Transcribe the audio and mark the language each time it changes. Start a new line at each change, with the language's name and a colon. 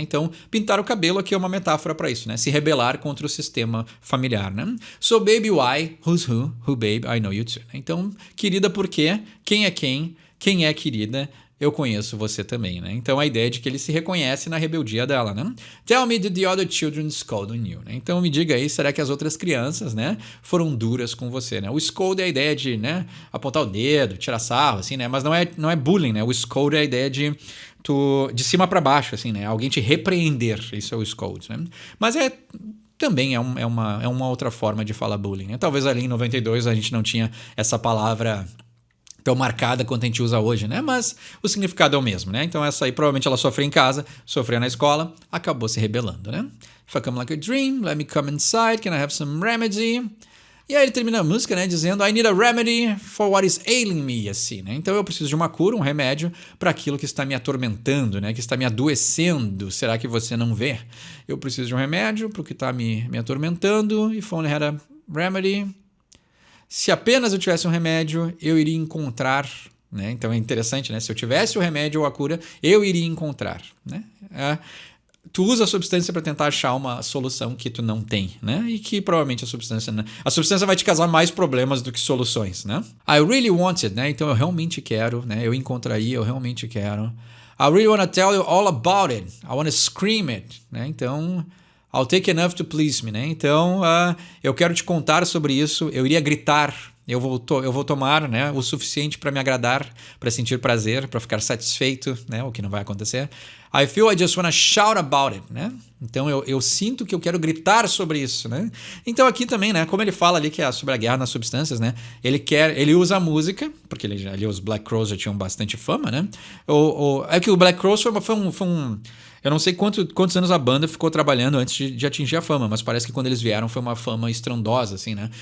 Portuguese: Então pintar o cabelo aqui é uma metáfora para isso, né? Se rebelar contra o sistema familiar, né?
English: So baby, why? Who's who? Who, babe? I know you too.
Portuguese: Então, querida, por quê? Quem é quem? Quem é querida? Eu conheço você também, né? Então, a ideia é de que ele se reconhece na rebeldia dela, né?
English: Tell me, did the other children scold on you? Né?
Portuguese: Então, me diga aí, será que as outras crianças, né, foram duras com você, né? O scold é a ideia de, né, apontar o dedo, tirar sarro, assim, né? Mas não é bullying, né? O scold é a ideia de cima para baixo, assim, né? Alguém te repreender, isso é o scold, né? Mas também é uma outra forma de falar bullying, né? Talvez ali em 92 a gente não tinha essa palavra tão marcada quanto a gente usa hoje, né? Mas o significado é o mesmo, né? Então essa aí provavelmente ela sofreu em casa, sofreu na escola, acabou se rebelando, né?
English: If I come like a dream, let me come inside, can I have some remedy?
Portuguese: E aí ele termina a música, né, dizendo
English: I need a remedy for what is ailing me,
Portuguese: assim, né? Então eu preciso de uma cura, um remédio para aquilo que está me atormentando, né, que está me adoecendo. Será que você não vê? Eu preciso de um remédio para o que está me atormentando.
English: If only had a remedy.
Portuguese: Se apenas eu tivesse um remédio, eu iria encontrar, né? Então é interessante, né? Se eu tivesse o remédio ou a cura, eu iria encontrar, né? Tu usa a substância para tentar achar uma solução que tu não tem, né? E que provavelmente a substância vai te causar mais problemas do que soluções, né?
English: I really want it,
Portuguese: né? Então eu realmente quero, né? Eu encontraria, eu realmente quero.
English: I really wanna tell you all about it. I wanna scream it, né? Então, I'll take enough to please me, né?
Portuguese: Então, eu quero te contar sobre isso. Eu iria gritar. Eu vou tomar, né, o suficiente para me agradar, para sentir prazer, para ficar satisfeito, né, o que não vai acontecer.
English: I feel I just wanna shout about it, né?
Portuguese: Então eu sinto que eu quero gritar sobre isso, né? Então aqui também, né, como ele fala ali que é sobre a guerra nas substâncias, né? Ele usa a música, porque os Black Crowes já tinham bastante fama, né? É que o Black Crowes foi um eu não sei quantos anos a banda ficou trabalhando antes de atingir a fama, mas parece que quando eles vieram foi uma fama estrondosa, assim, né?